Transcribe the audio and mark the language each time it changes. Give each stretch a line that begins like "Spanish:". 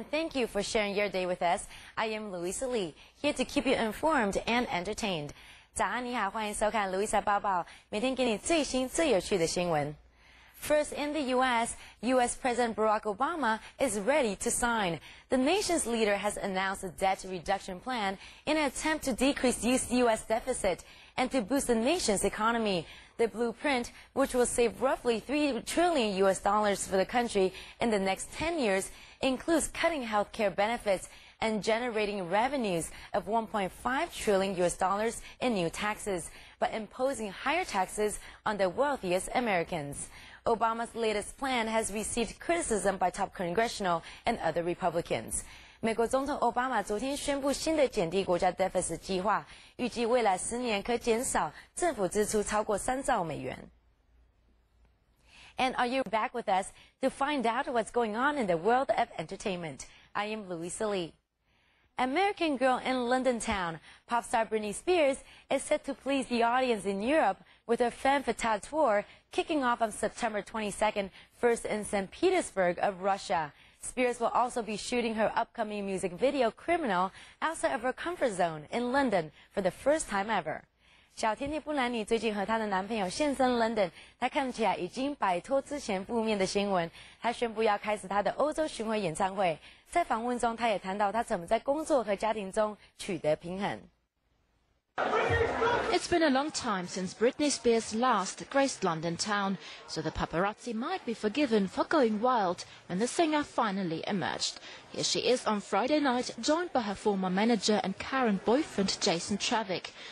English: thank you for sharing your day with us. I am Louisa Lee, here to keep you informed and entertained.
Chinese: 早安，你好，欢迎收看 Louisa 报报，每天给你最新最有趣的新闻。
English: First, in the U.S., U.S. President Barack Obama is ready to sign. The nation's leader has announced a debt reduction plan in an attempt to decrease U.S. deficit and to boost the nation's economy. The blueprint, which will save roughly $3 trillion for the country in the next 10 years, includes cutting health care benefits and generating revenues of $1.5 trillion in new taxes, but imposing higher taxes on the wealthiest Americans. Obama's latest plan has received criticism by top congressional and other Republicans.
Chinese: 美国总统奥巴马昨天宣布新的减低国家 deficit 计划，预计未来10年可减少政府支出超过3兆美元。
English: And are you back with us to find out what's going on in the world of entertainment? I am Louisa Lee. American girl in London town, pop star Britney Spears is set to please the audience in Europe with her Femme Fatale tour kicking off on September 22nd, first in St. Petersburg of Russia. Spears will also be shooting her upcoming music video Criminal outside of her comfort zone in London for the first time ever.
Chinese: 小甜甜布兰妮最近和她的男朋友现身 London， 她看起来已经摆脱之前负面的新闻。她宣布要开始她的欧洲巡回演唱会。在访问中，她也谈到她怎么在工作和家庭中取得平衡。
English: It's been a long time since Britney Spears last graced London town, so the paparazzi might be forgiven for going wild when the singer finally emerged. Here she is on Friday night, joined by her former manager and current boyfriend Jason Travick.